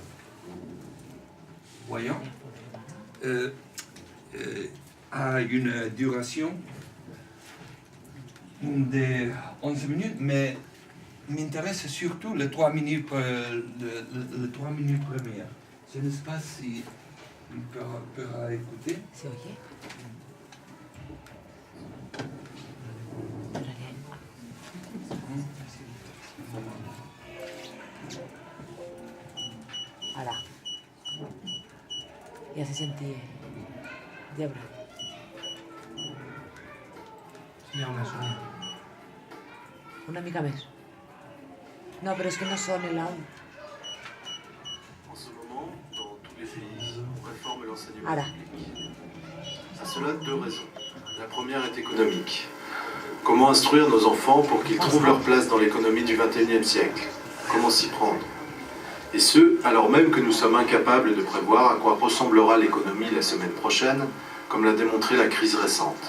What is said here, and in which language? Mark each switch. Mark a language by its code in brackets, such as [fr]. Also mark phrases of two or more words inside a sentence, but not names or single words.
[fr] Voyons, a une duration de 11 minutes, mais m'intéresse surtout les 3 minutes premières. Je ne sais pas si on pourra écouter. [es] ¿Se oye? Ara. [ca] Ja se sentia. Debra. Una mica més. No, però és que no sona l'àudio. [fr] En ce moment, dans tous les pays, on réforme l'enseignement [ca] Ara. [fr] public. À cela, 2 raisons. La première est économique. Comment instruire nos enfants pour qu'ils trouvent leur place dans l'économie du XXIe siècle? Comment s'y prendre? Et ce, alors même que nous sommes incapables de prévoir à quoi ressemblera l'économie la semaine prochaine, comme l'a démontré la crise récente.